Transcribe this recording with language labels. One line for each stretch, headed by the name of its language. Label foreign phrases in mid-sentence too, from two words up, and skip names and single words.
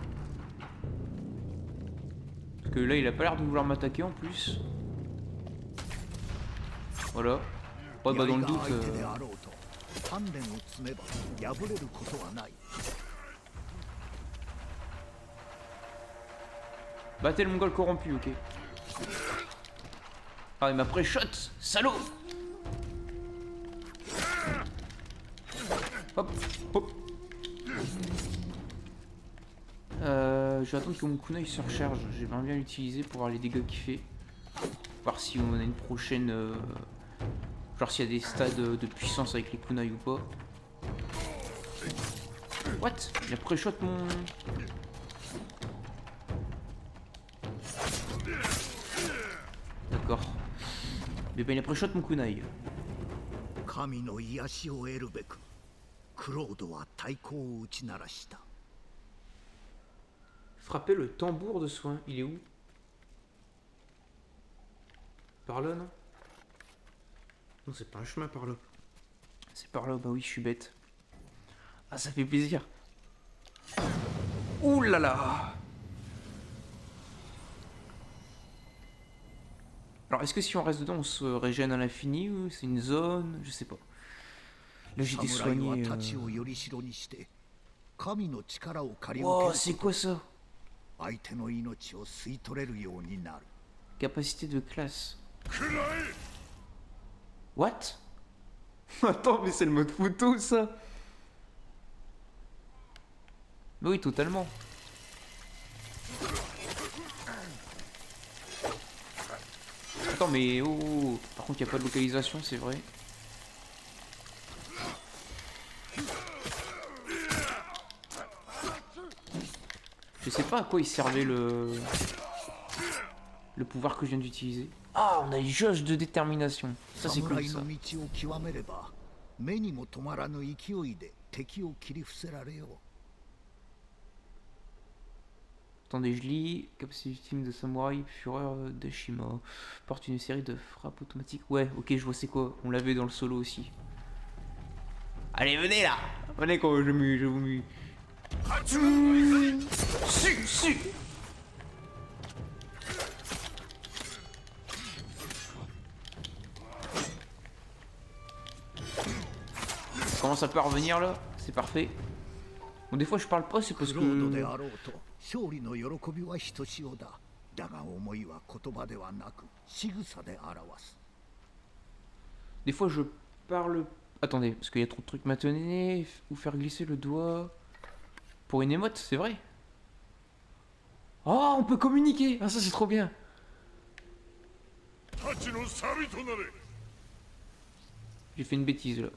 French: Parce que là il a pas l'air de vouloir m'attaquer en plus. Voilà. Ouais bah dans le doute...
Japanese: 鍛錬を積めば破れることはない。
French: Battez le mongol corrompu, ok. Ah il m'a pré-shot, salaud. Hop, hop. Je vais attendre que mon kunai se recharge. J'aimerais bien l'utiliser pour voir les dégâts qu'il fait. Voir si on a une prochaine... genre s'il y a des stades de puissance avec les kunai ou pas. What? Il a pré-shot mon... D'accord. Mais ben il a pré-shot mon kunai.
Japanese: 神の癒しを得るべくクロードは太鼓を打ち鳴らした。
French: Frapper le tambour de soin. Il est où? Par là, non? Non, c'est pas un chemin par là. C'est par là, bah oui, je suis bête. Ah, ça fait plaisir. Ouh là là! Alors, est-ce que si on reste dedans, on se régène à l'infini ou c'est une zone? Je sais pas. Là, j'ai été
Japanese: 侍は
French: soigné.
Japanese: 太刀をより代にして神の力を借り受
French: Wow,
Japanese: け
French: c'est
Japanese: る
French: quoi ça?
Japanese: 相手の命を吸い取れるようになる。
French: Capacité de classe. What? Attends, mais c'est le mode photo ça? Bah oui, totalement. Attends, mais oh, oh, oh. Par contre, il n'y a pas de localisation, c'est vrai. Je sais pas à quoi il servait le pouvoir que je viens d'utiliser. Ah, on a une jauge de détermination. Ça, c'est cool
Japanese: 侍
French: ça.
Japanese: の道を極めれば目にも止まらぬ勢いで敵を切り伏せられよう。
French: Attendez, je lis. Capacité ultime de samouraï, fureur d'Ashima. Porte une série de frappes automatiques. Ouais, ok, je vois c'est quoi. On l'avait dans le solo aussi. Allez, venez là! Venez quoi, je vous mue. Su! Comment ça peut revenir là? C'est parfait. Bon, des fois je parle pas, c'est parce
Japanese: クロードで
French: que...
Japanese: あろうと勝利の喜びはひとしおだ。だが思いは言葉ではなく仕草で表す。
French: Des fois je parle... Attendez, parce qu'il y a trop de trucs. Maintenir ou faire glisser le doigt... Pour une émote, c'est vrai? Oh, on peut communiquer! Ah ça c'est trop bien! J'ai fait une bêtise là.